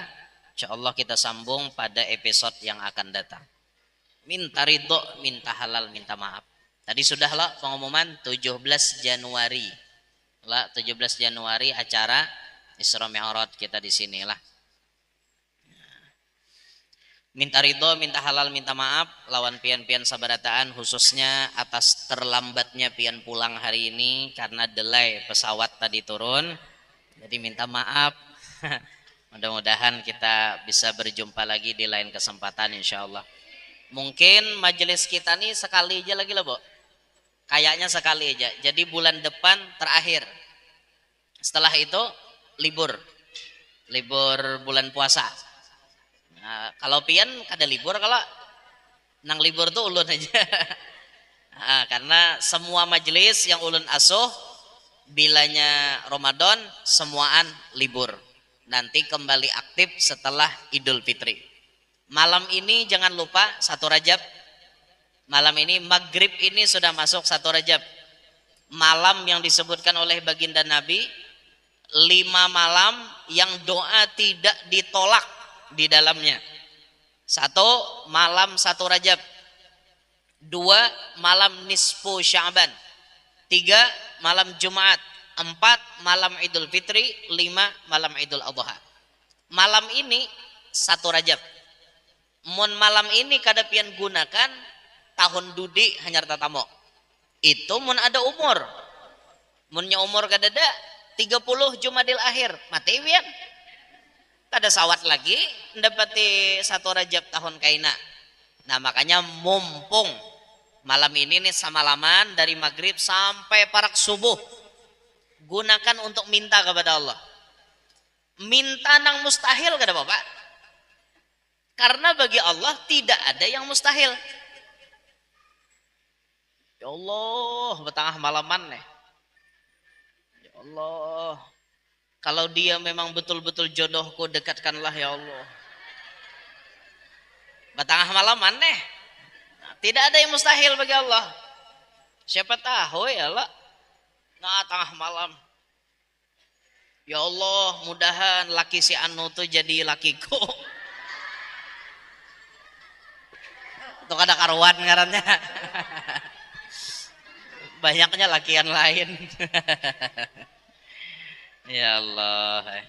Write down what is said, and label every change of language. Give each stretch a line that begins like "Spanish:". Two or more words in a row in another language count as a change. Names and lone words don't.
Arabic: Insya Allah
Indonesian: kita sambung pada episode yang akan datang. Minta ridho, minta halal, minta maaf. Tadi sudahlah pengumuman 17 Januari. 17 Januari acara Isra Mi'raj kita di sinilah. Minta ridho, minta halal,
Banjar: minta maaf lawan pian-pian sabarataan, khususnya atas terlambatnya pian pulang hari ini karena delay pesawat tadi turun.
Indonesian: Jadi minta maaf. Mudah-mudahan kita bisa berjumpa lagi di lain kesempatan
Arabic: insya Allah.
Indonesian: Mungkin majelis kita nih sekali aja lagi lah Bu. Kayaknya sekali aja. Jadi bulan depan terakhir. Setelah itu libur bulan puasa.
Banjar: Nah, kalau pian kada libur, kalau nang libur tuh ulun aja. Nah, karena semua majelis yang ulun asuh bilanya Ramadan semuaan libur.
Indonesian: Nanti kembali aktif setelah Idul Fitri. Malam ini jangan lupa 1 Rajab. Malam ini maghrib ini sudah masuk 1 Rajab. Malam yang disebutkan oleh baginda Nabi 5 malam yang doa tidak ditolak di dalamnya. 1 malam 1 Rajab. 2 malam nisfu Sya'ban. 3 malam Jumat. 4 malam Idul Fitri. 5 malam Idul Adha. Malam ini 1 Rajab.
Banjar: Mun malam ini kada pian gunakan tahun dudi hanyar tatamo. Itu mun ada umur. Munnya umur kada ada 30 Jumadil akhir mati pian. Kada sawat lagi mendapati 1 Rajab tahun kaina. Nah makanya mumpung malam ini nih samalaman dari maghrib sampai parak subuh, gunakan untuk minta kepada Allah. Minta nang mustahil kada apa-apa.
Indonesian: Karena bagi Allah tidak ada yang mustahil.
Arabic: Ya Allah,
Banjar: betengah malaman nih.
Arabic: Ya Allah,
Indonesian: kalau dia memang betul-betul jodohku, dekatkanlah
Arabic: ya Allah.
Banjar: Betengah malaman nih.
Indonesian: Tidak ada yang mustahil bagi Allah.
Banjar: Siapa tahu
Arabic: ya Allah.
Banjar: Nah tengah malam,
Arabic: ya Allah
Banjar: mudahan laki si Anu tuh jadi lakiku. Tuh kada karuan ngarannya. Banyaknya lakian lain.
Arabic: يا الله.